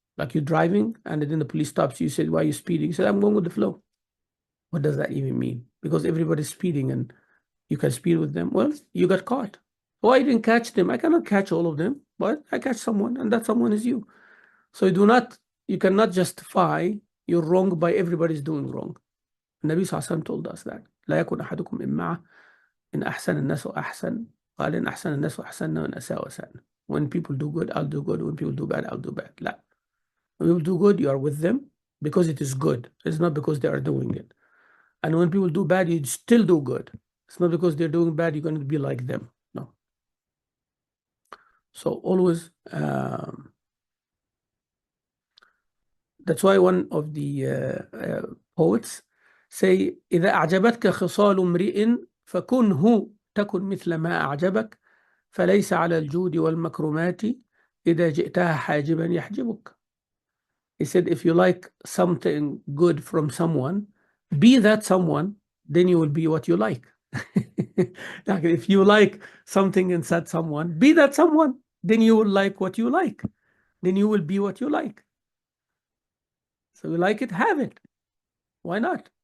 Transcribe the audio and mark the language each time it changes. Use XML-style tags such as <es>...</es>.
<en>Like you're driving and then the police stops you, you said, why are you speeding? You said, I'm going with the flow. What does that even mean? Because everybody's speeding and you can speed with them. Well, you got caught. Oh, I didn't catch them. I cannot catch all of them, but I catch someone, and that someone is you. So you cannot justify your wrong by everybody's doing wrong.</en> <ar>النبي صلى الله عليه وسلم told us that لا يكن أحدكم إمعة إن أحسن الناس أحسن قال إن أحسن الناس أحسن وإن أساء أساء.</ar> <en>When people do good, I'll do good. When people do bad, I'll do bad.</en> <ar>لا.</ar> <en>When people do good, you are with them because it is good. It's not because they are doing it. And when people do bad, you still do good. It's not because they're doing bad, you're going to be like them. No.</en> <ar>So always, that's why one of the poets say إذا أعجبتك خصال امرئ فكنه تكن مثل ما أعجبك فليس على الجود والمكرمات إذا جئتها حاجبا يحجبك.</ar> <en>He said, if you like something good from someone, be that someone, then you will be what you like. Like if you like something inside someone, be that someone, then you will like what you like. Then you will be what you like. So you like it, have it. Why not?</en>